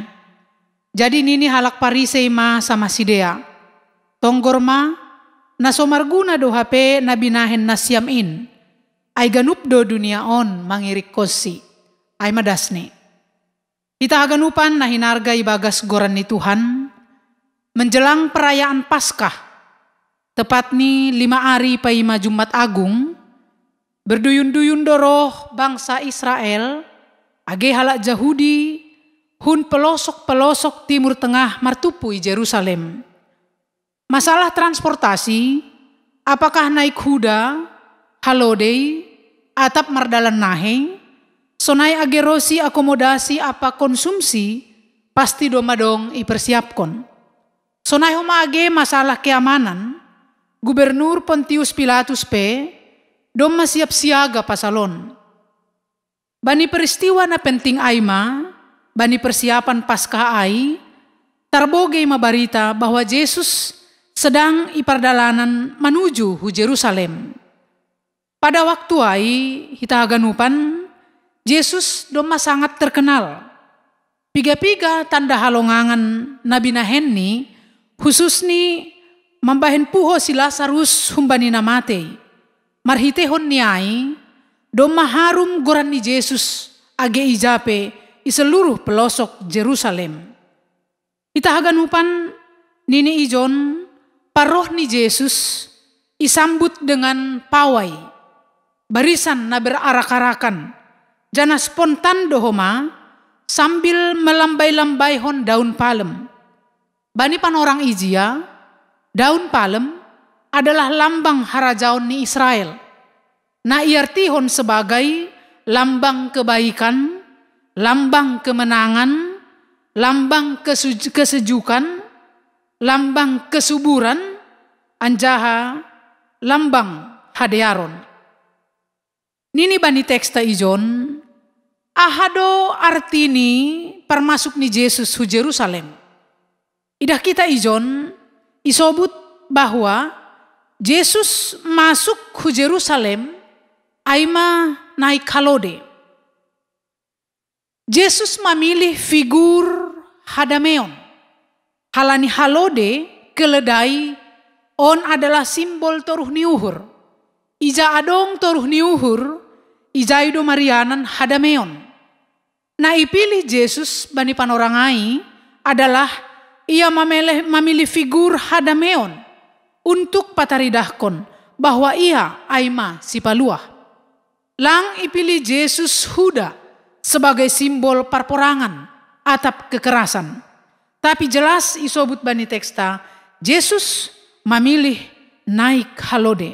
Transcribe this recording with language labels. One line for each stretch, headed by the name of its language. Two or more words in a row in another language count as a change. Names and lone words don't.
Batak Simalungun: Jadi nini halak parisei ma sama sidea. Tonggor ma, nasomarguna do hape na binahen na siyamin, ay ganup do dunia on mangirik kosi, ay madasni. Kita haganupan na hinarga ibagas goran ni Tuhan,
Indonesian: menjelang perayaan Paskah, tepat ni 5 hari paima Jumat Agung, berduyun-duyun doroh bangsa Israel,
Batak Simalungun: age halak Yahudi,
Indonesian: hun pelosok-pelosok timur tengah martupui Jerusalem. Masalah transportasi, apakah naik kuda,
Batak Simalungun: halodei, atap mardalan naheng, sonai agerosi akomodasi apa konsumsi, pasti domadong ipersiapkon. Sonai homa age masalah keamanan, Gubernur Pontius Pilatus P, doma
Indonesian: siap siaga
Batak Simalungun: pasalon. Bani peristiwa na penting aima, bani persiapan Paskah ai, tarboge mabarita bahwa Yesus sedang ipardalanan menuju hu Jerusalem.
Indonesian: Pada waktu
Batak Simalungun: ai hita ganupan, Yesus doma
Indonesian: sangat terkenal.
Batak Simalungun: Piga-piga tanda halongangan Nabi Nahenni, khusus ni mambahen puho si Lazarus humbani namate. Marhitehon niai, doma harum goran ni Yesus age ijape i
Indonesian: seluruh pelosok
Batak Simalungun: Jerusalem. Itahaganupan nini ijon paroh ni Yesus isambut
Indonesian: dengan pawai. Barisan na berarak-arakan, jana spontan dohoma sambil melambai-lambai hon daun palem.
Batak Simalungun: Bani panorang ijia,
Indonesian: daun palem adalah lambang
Batak Simalungun: harajaon ni Israel.
Indonesian: Na iartihon sebagai lambang kebaikan, lambang kemenangan, lambang kesejukan, lambang kesuburan,
Batak Simalungun: anjaha lambang hadearon. Nini bani teksta ijon, ahado artini permasuk ni Yesus hu Jerusalem. Idah kita ijon isobut bahwa Yesus masuk hu Jerusalem aima naik halode. Yesus
Indonesian: memilih figur
Batak Simalungun: hadameon. Halani halode keledai on
Indonesian: adalah simbol
Batak Simalungun: toruh niuhur. Ija adong toruh niuhur, ija ido marianan hadameon. Na ipilih Yesus bani panorangai
Indonesian: adalah ia memilih figur
Batak Simalungun: hadameon untuk pataridahkon bahwa ia aima si paluah. Lang ipilih Yesus Huda
Indonesian: sebagai simbol
Batak Simalungun: parporangan atap kekerasan. Tapi jelas isobut bani teksta, Yesus
Indonesian: memilih naik
Batak Simalungun: halode.